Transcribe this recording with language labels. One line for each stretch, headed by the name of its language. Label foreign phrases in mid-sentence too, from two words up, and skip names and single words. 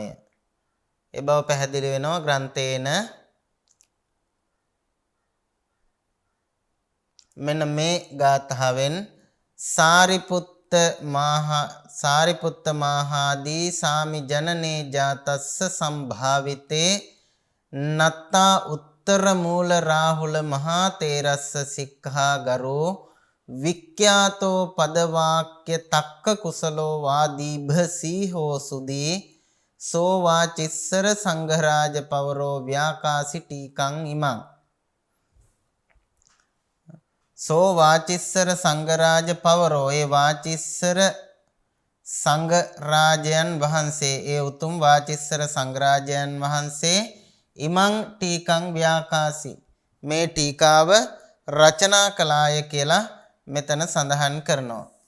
Sinhala: ඒ බව පැහැදිලි වෙනවා ග්‍රන්ථේන මෙන්න මේ ගාථාවෙන් සාරිපුත්ත
Pali: මහාදී සාමි ජනනේ ජාතස්ස සම්භාවිතේ නත්තා උත්තර මූල රාහුල මහා තේරස්ස සික්ඛා ගරෝ වික්ඛ්‍යාතෝ පදවාක්‍ය තක්ක කුසලෝ වාදීභ සීහෝ සුදී සෝ වාචිස්සර සංඝරාජ පවරෝ ව්‍යාකාසි ටීකං ඉමං. සෝ වාචිස්සර සංඝරාජ පවරෝ
Sinhala: ඒ වාචිස්සර සංඝරාජයන් වහන්සේ ඒ උතුම් වාචිස්සර සංඝරාජයන් වහන්සේ
Pali: ඉමං ටීකං ව්‍යාකාසි
Sinhala: මේ ටීකාව රචනා කළාය කියලා මෙතන සඳහන් කරනවා.